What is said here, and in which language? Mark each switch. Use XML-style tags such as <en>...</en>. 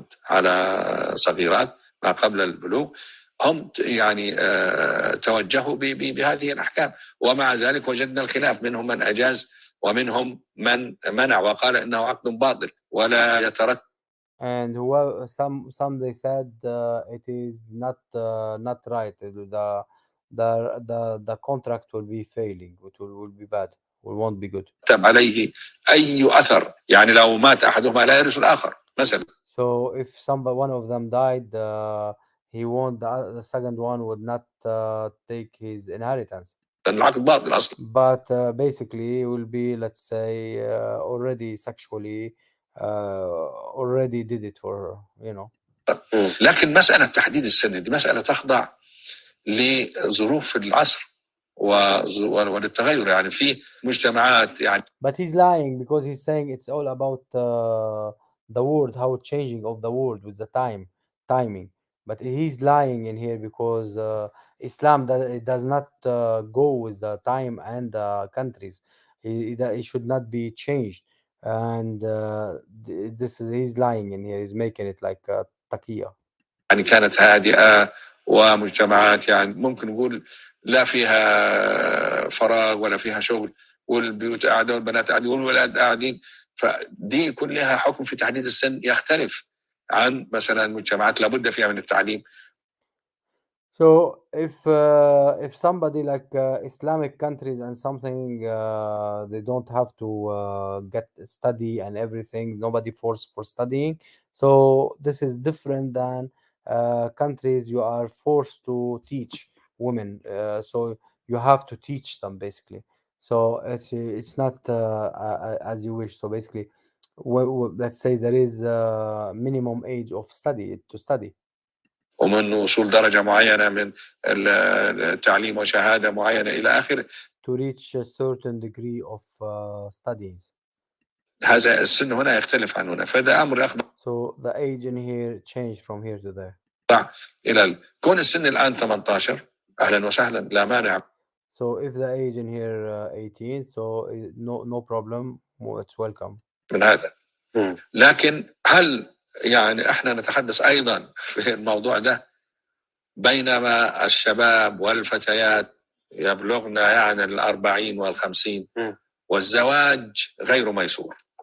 <ar>على صغيرات ما قبل البلوغ هم يعني توجهوا بهذه الأحكام، ومع ذلك وجدنا الخلاف، منهم من أجاز ومنهم من منع وقال إنه عقد باطل ولا يترتب</ar> <en>And who some they said it is not right. The contract will be failing. Will be bad. It won't be good.</en> <ar>ترتب عليه أي أثر يعني لو مات أحدهما لا يرث الآخر مثلا.</ar> <en>So if one of them died, he won't. The second one would not take his inheritance.</en> <ar>لأن العقد باطل أصلا.</ar> <en>But basically, he will be, let's say, already sexually, already did it for, you know.</en> <ar>لكن مسألة تحديد السن دي مسألة تخضع لظروف العصر وللتغير يعني في مجتمعات يعني.</ar> <en>But he's lying because he's saying it's all about the world, how changing of the world with the timing. But he's lying in here because Islam it does not go with the time and the countries. It should not be changed. And this is he's lying in here. He's making it like taqiyya.</en> <ar>يعني كانت هادئة ومجتمعات يعني ممكن نقول لا فيها فراغ ولا فيها شغل والبيوت قاعدة والبنات قاعدين والولاد قاعدين فدي يكون لها حكم في تحديد السن يختلف عن مثلا مجتمعات لابد فيها من التعليم.</ar> <en>So if somebody like Islamic countries and something they don't have to get study and everything, nobody forced for studying. So this is different than countries you are forced to teach women. So you have to teach them basically. So it's not as you wish. So basically, let's say there is a minimum age of study to study.</en> <ar>ومن وصول درجة معينة من التعليم وشهادة معينة إلى آخره.</ar> <en>To reach a certain degree of studies.</en> <ar>هذا السن هنا يختلف عن هنا فده أمر يخضع.</ar> <en>So the age in here changed from here to there.</en> <ar>إلى كون السن الآن 18 أهلا وسهلا لا مانع.</ar> <en>So if the age in here 18, so no problem, it's welcome.</en> <ar>من هذا. لكن هل يعني احنا نتحدث ايضا في الموضوع ده بينما الشباب والفتيات يبلغن يعني 40 وال50 والزواج غير ميسور.</ar>